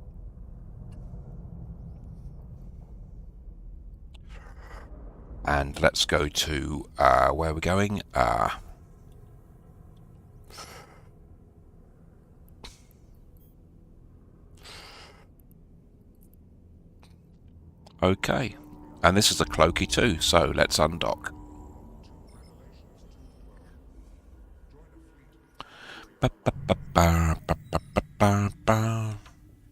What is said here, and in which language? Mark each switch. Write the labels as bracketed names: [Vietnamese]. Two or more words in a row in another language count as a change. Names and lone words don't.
[English] And let's go to, where we're going. Okay, and this is a cloaky too, so let's undock. Ba, ba, ba, ba, ba, ba, ba, ba, ba.